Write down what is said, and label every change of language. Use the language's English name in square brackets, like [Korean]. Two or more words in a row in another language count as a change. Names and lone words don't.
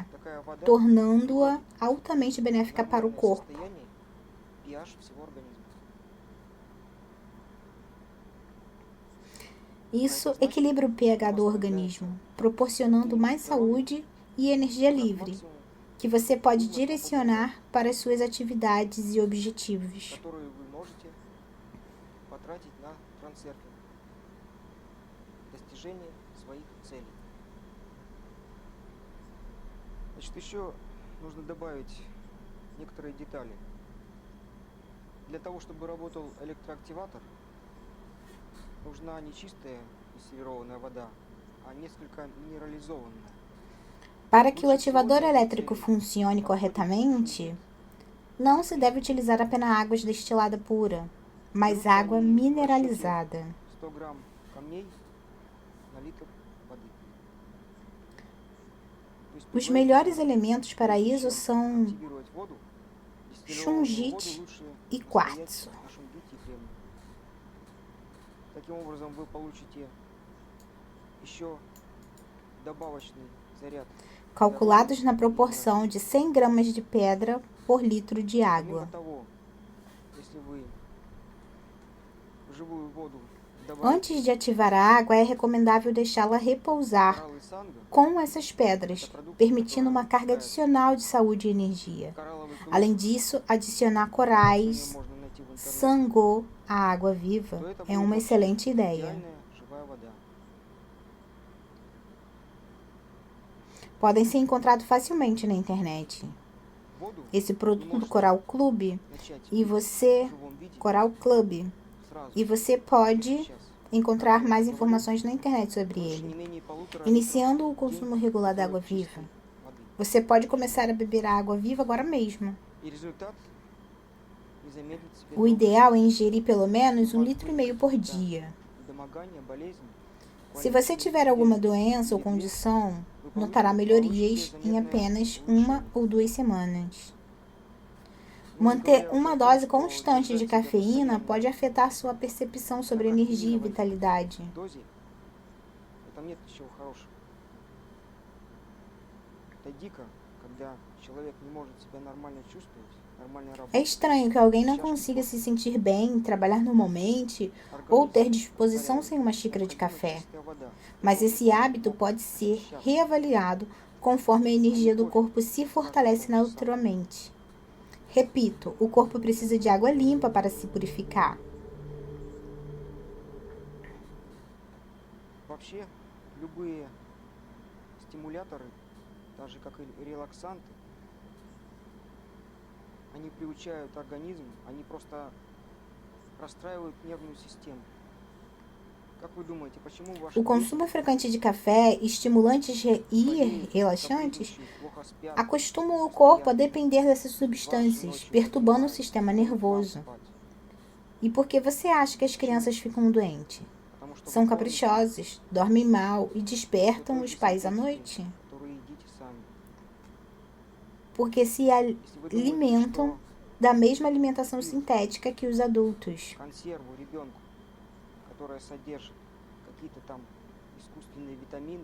[Russian] такая вода [Portuguese] tornando-a altamente benéfica para o [Russian] нормальное [Portuguese] corpo. [Russian] состояние pH всего организма. [Portuguese] Isso equilibra o pH do organismo, proporcionando mais saúde e energia livre, [Russian] Максимум, [Portuguese] que você pode direcionar para as suas atividades e objetivos. [Russian] которую вы можете потратить на трансерфинг, достижение своих целей. Значит, еще нужно добавить некоторые детали. Для того, чтобы работал электроактиватор, нужна не чистая дистиллированная вода, а несколько минерализованная. [Portuguese] Para que o ativador elétrico funcione corretamente, não se deve utilizar apenas água destilada pura, mas água mineralizada. [Russian] 100 грамм камней на литр воды. То есть [Portuguese] Os melhores elementos para isso são [Russian] активировать воду, дистиллированную шунгит воду лучше [Portuguese] e [Russian] настоять [Portuguese] quartzo. [Russian] на шунгите и кремне. Таким образом вы получите еще добавочный заряд. [Portuguese] Calculados na proporção de 100 gramas de pedra por litro de [Russian] Помимо [Portuguese] água. [Russian] того, если вы в живую воду добавите [Portuguese] Antes de ativar a água, é recomendável deixá-la repousar [Russian] кораллы санго, [Portuguese] com essas pedras, permitindo uma carga adicional de saúde e energia. [Russian] коралловый круг, [Portuguese] Além disso, adicionar [Russian] название [Portuguese] corais, [Russian] можно найти в интернете, [Portuguese] sango à água viva é uma excelente ideia. [Russian] идеальная живая вода. [Portuguese] Podem ser encontrados facilmente na internet. [Russian] Воду [Portuguese] Esse produto do Coral Club [Russian] начать [Portuguese] e você, [Russian] в живом виде [Portuguese] Coral Club, [Russian] сразу, [Portuguese] e você pode [Russian] сейчас. [Portuguese] encontrar mais informações na internet sobre [Russian] Лучше не [Portuguese] ele. [Russian] менее 1,5 [Portuguese] Iniciando o consumo regular da água viva. [Russian] чистой воды. [Portuguese] Você pode começar a beber a água viva agora mesmo. [Russian] И результат не замедлит себя [Portuguese] O ideal é ingerir pelo menos 1,5 litro por dia. [Russian] недомогание, болезнь. [Portuguese] Se você tiver alguma doença ou condição, notará melhorias em apenas 1 ou 2 semanas. Manter uma dose constante de cafeína pode afetar sua percepção sobre energia e vitalidade. [Russian] Дозе в этом нет ничего хорошего. Это дико, когда человек не может себя нормально чувствовать, нормально [Portuguese] É [Russian] работать. [Portuguese] estranho que alguém não consiga se sentir bem, trabalhar normalmente ou ter disposição sem uma xícara de café. Mas esse hábito pode ser reavaliado conforme a energia do corpo se fortalece naturalmente. Repito, o corpo precisa de água limpa para se purificar. [Russian] Вообще, любые стимуляторы, так же как и релаксанты, они приучают организм, они просто расстраивают нервную систему. Как вы думаете, почему ваши [Portuguese] O consumo frequente de café, estimulantes e relaxantes [Russian] плохо спят, [Portuguese] acostumam o corpo a depender dessas substâncias, perturbando o sistema nervoso. E por que você acha que as crianças ficam doentes? [Russian] потому что [Portuguese] São [Russian] вы кормите [Portuguese] caprichosas, dormem mal e despertam os pais à noite, [Russian] которые едите сами. [Portuguese] porque se [Russian] Если вы думаете, [Portuguese] alimentam [Russian] что [Portuguese] da mesma alimentação sintética que os adultos. [Russian] консерву ребенку, которая содержит какие-то там искусственные витамины,